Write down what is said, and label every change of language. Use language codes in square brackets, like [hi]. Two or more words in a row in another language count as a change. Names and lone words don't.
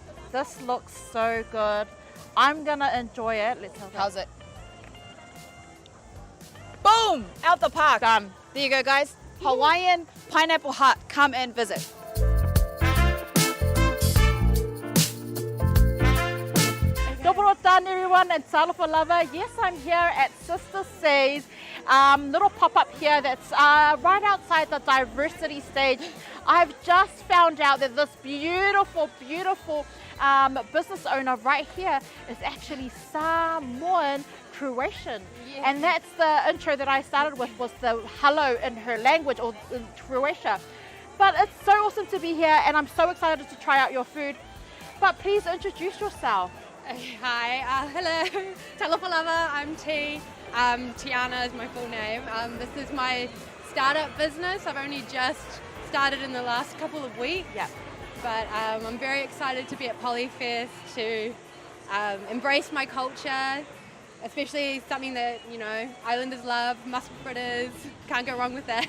[en] This looks so good. I'm gonna enjoy it. Let's have How's it? Boom! Out the park. Done. There you go, guys. Hawaiian Pineapple Hut. Come and visit. [hr] Dobro done, [en] everyone, and [sm] talofa lava. [en] Yes, I'm here at Sister Say's little pop-up here that's right outside the diversity stage. I've just found out that this beautiful business owner right here is actually Samoan Croatian. Yes. And that's the intro that I started with, was the hello in her language, or in Croatia. But it's so awesome to be here, and I'm so excited to try out your food. But please introduce yourself. Hi, hello, [sm] talofa lava, [en] I'm T. Tiana is my full name. This is my startup business. I've only just started in the last couple of weeks. Yeah. But I'm very excited to be at Polyfest, to embrace my culture, especially something that, you know, islanders love, mussel fritters, can't go wrong with that.